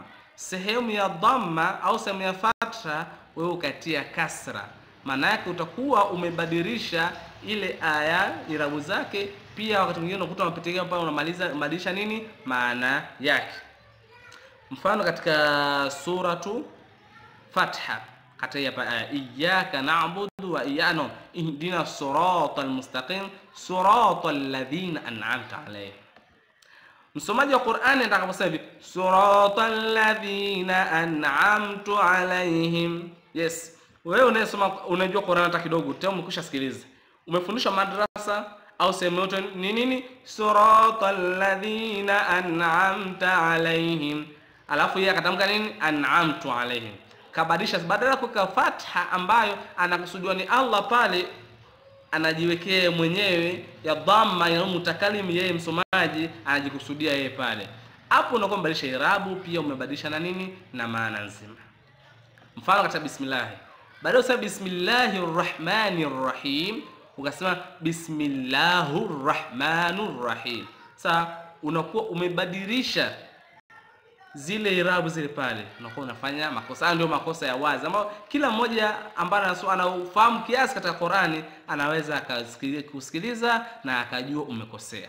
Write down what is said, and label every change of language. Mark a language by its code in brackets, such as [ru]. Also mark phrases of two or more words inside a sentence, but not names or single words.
[sw] Sehemu ya dhamma au sehemu ya fatha wewe ukatia kasra, maana yake utakuwa umebadilisha ile aya irabu zake. Pia wakati mwingine unakuta unapitia pale unamaliza nini maana yake. Mfano katika suratu Fatha kata ya [ar] إياك نعبد وإياك اهدنا الصراط المستقيم صراط الذين أنعمت عليهم. [sw] Msomaji wa Qur'ani atakaposema hivi [ar] صراط الذين أنعمتُ عليهم, [sw] yes, wewe unayesoma unajua Qur'ani hata kidogo, tena umekwisha sikiliza, umefundishwa madrasa au sehemu yote ni nini [ar] صراط الذين أنعمتَ عليهم, [sw] alafu yeye akatamka nini [ar] أنعمتُ عليهم, [sw] kabadilisha badala kwa fatha ambayo anakusudiwa ni Allah, pale anajiwekea mwenyewe ya dhamma ya mutakalim, yeye msomaji anajikusudia yeye pale. Hapo unakuwa mbadilisha irabu, pia umebadilisha na nini na maana nzima. Mfano katika bismillah, baada ya [ar] بسم الله الرحمن الرحيم [sw] ukasema [ar] بسمِ اللهُ الرحمنُ الرحيمُ. [sw] Sasa unakuwa umebadilisha zile irabu zile pale, unakuwa unafanya makosa. Ndio makosa ya wazi ambayo kila mmoja ambaye anafahamu kiasi katika Qur'ani anaweza kusikiliza na akajua umekosea.